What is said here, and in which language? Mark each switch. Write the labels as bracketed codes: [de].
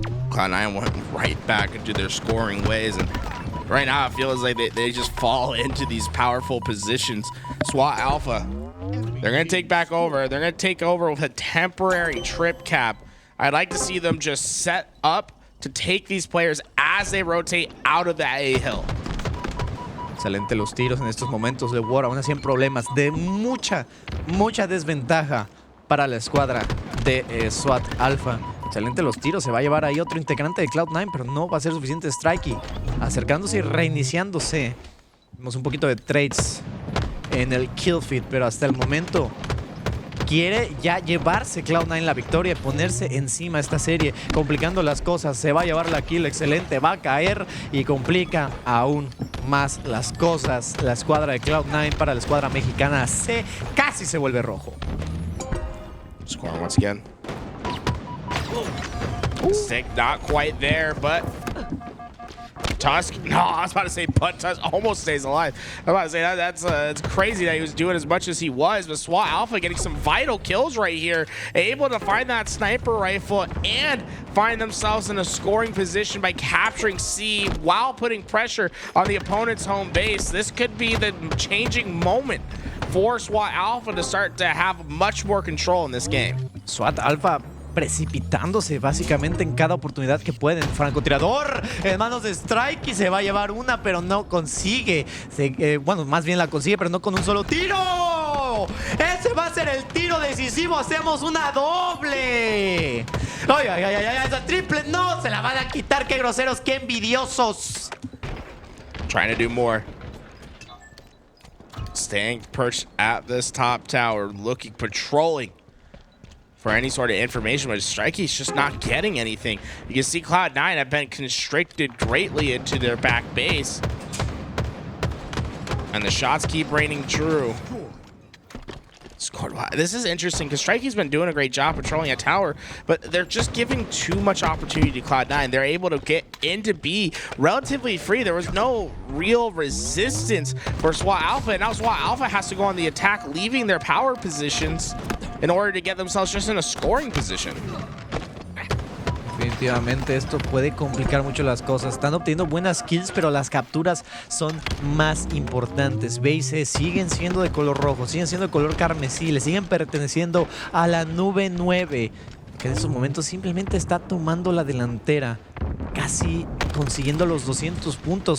[en] Cloud9 went right back into their scoring ways, and right now it feels like they just fall into these powerful positions. SWAT Alpha, they're going to take back over. They're going to take over with a temporary trip cap. I'd like to see them just set up to take these players as they rotate out of that A-hill. [es] Excelente los tiros en estos momentos de Leuor, aún así en problemas de mucha desventaja para la escuadra de SWAT Alpha. Excelente los tiros, se va a llevar ahí otro integrante de Cloud9, pero no va a ser suficiente. Strikeyy acercándose y reiniciándose. Vemos un poquito de trades en el kill feed, pero hasta el momento quiere ya llevarse Cloud9 la victoria y ponerse encima de esta serie, complicando las cosas. Se va a llevar la kill, excelente, va a caer y complica aún más las cosas. La escuadra de Cloud9 para la escuadra mexicana casi se vuelve rojo. [en] Scoring once again. Stick not quite there, but Tusk. No, I was about to say, but Tusk almost stays alive. I was about to say that's it's crazy that he was doing as much as he was, but SWAT Alpha getting some vital kills right here, able to find that sniper rifle and find themselves in a scoring position by capturing C while putting pressure on the opponent's home base. This could be the changing moment for SWAT Alpha to start to have much more control in this game. [es] SWAT Alpha precipitándose básicamente en cada oportunidad que pueden. Francotirador en manos de Strikeyy, se va a llevar una, pero no consigue. Bueno, más bien la consigue, pero no con un solo tiro. Ese va a ser el tiro decisivo. Hacemos una doble. Ay, esa triple no, se la van a quitar. Qué groseros, qué envidiosos. [en] Trying to do more. Staying perched at this top tower, patrolling for any sort of information, but Strikey's just not getting anything. You can see Cloud9 have been constricted greatly into their back base, and the shots keep raining true. This is interesting because Strikey's been doing a great job patrolling a tower, but they're just giving too much opportunity to Cloud9. They're able to get into B relatively free. There was no real resistance for SWAT Alpha, and now SWAT Alpha has to go on the attack, leaving their power positions in order to get themselves just in a scoring position. [es] Definitivamente esto puede complicar mucho las cosas. Están obteniendo buenas kills, pero las capturas son más importantes. Bases siguen siendo de color rojo, siguen siendo de color carmesí, le siguen perteneciendo a la nube 9, que en estos momentos simplemente está tomando la delantera, casi consiguiendo los 200 puntos.